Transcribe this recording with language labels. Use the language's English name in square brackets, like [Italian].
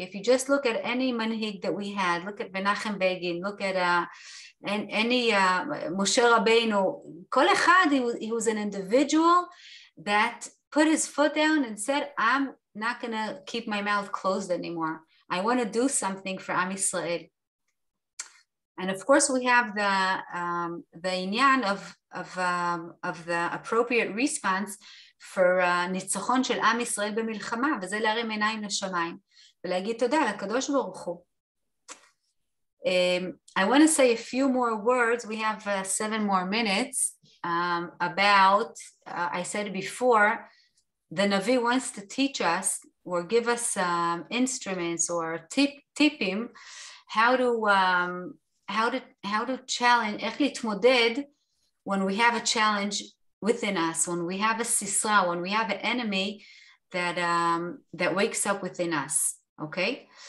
[English] If you just look at any manhig that we had, look at Menachem Begin, look at any Moshe Rabbeinu, [Hebrew] kol echad, [English] he was an individual that put his foot down and said, I'm not going to keep my mouth closed anymore. I want to do something for Am Yisrael. And of course, we have the inyan of the appropriate response for [Hebrew] ניצחון של עם ישראל במלחמה, וזה להרים עיניים לשמיים, ולהגיד תודה לקדוש ברוך הוא. [English] I want to say a few more words. We have 7 more minutes about, I said before, the Navi wants to teach us or give us instruments or tipping how to challenge, [Hebrew] איך להתמודד [English] when we have a challenge within us, when we have a sisra, when we have an enemy that wakes up within us, okay?